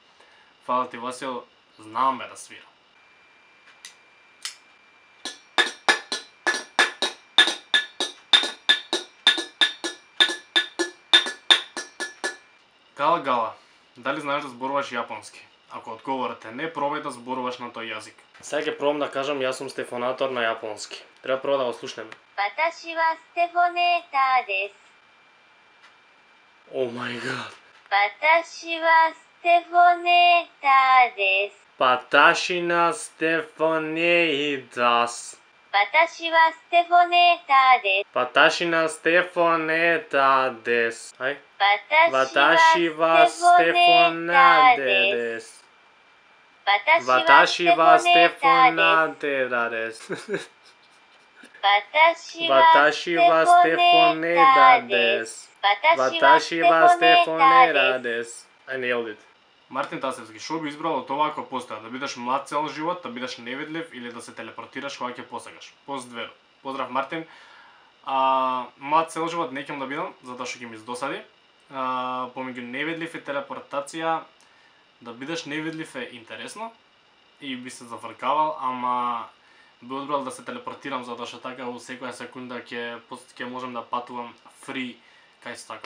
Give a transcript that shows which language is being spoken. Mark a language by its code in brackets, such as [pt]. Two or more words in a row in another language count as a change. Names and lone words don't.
[mk] Фала ти, Васел, знам бе да свирам. Гала Гала, дали знаеш да зборуваш јапонски? Ако одговорот е не, пробај да зборуваш на тој јазик. Сега ќе пробам да кажам јас сум стефонатор на јапонски. Треба прво да го слушнеме. [ja] 私はステフォネーターです。 [en] Oh my god. [ja] 私はステフォネーターです。私はステフォネイです. 私はステフォネーターです。私はステフォネタです. Ај. 私はステフォネーターです。私はステフォナです. 私はステフォネダです. 私はステフォネダです. [en] I nailed it. [mk] Мартин Тасевски, шо би избрал од ова ако постоја? Да бидеш млад цел живот, да бидеш невидлив или да се телепортираш кога ќе посакаш? Поздрав. Поздрав, Мартин. Млад цел живот не ќе да бидам, затоа што ќе ми издосади. Помеѓу невидлив и телепортација, да бидеш невидлив е интересно и би се зафркавал, ама би одбрал да се телепортирам затоа што така во секоја секунда ќе можам да патувам фри кај стакам.